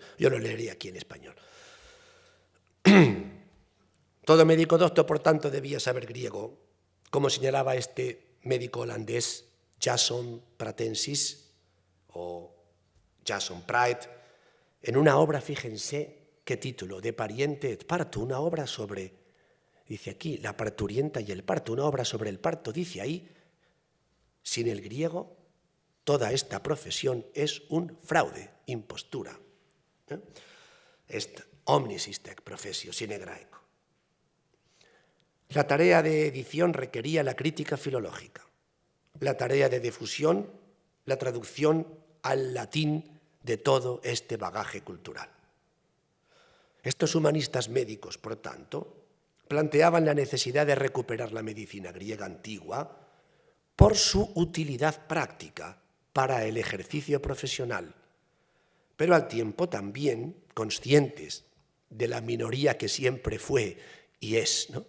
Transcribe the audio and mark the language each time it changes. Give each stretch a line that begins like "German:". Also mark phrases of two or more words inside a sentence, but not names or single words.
Spanish: Yo lo leeré aquí en español. Todo médico docto, por tanto, debía saber griego, como señalaba este médico holandés Jason Pratensis o Jason Praet, en una obra, fíjense qué título, De pariente et parto, una obra sobre, dice aquí, la parturienta y el parto, una obra sobre el parto, dice ahí, sin el griego, toda esta profesión es un fraude, impostura.
Latin: Est omnis istec professio sine graeco.
Spanish: La tarea de edición requería la crítica filológica, la tarea de difusión, la traducción al latín de todo este bagaje cultural. Estos humanistas médicos, por tanto, planteaban la necesidad de recuperar la medicina griega antigua por su utilidad práctica para el ejercicio profesional, pero al tiempo también conscientes de la minoría que siempre fue y es, ¿no?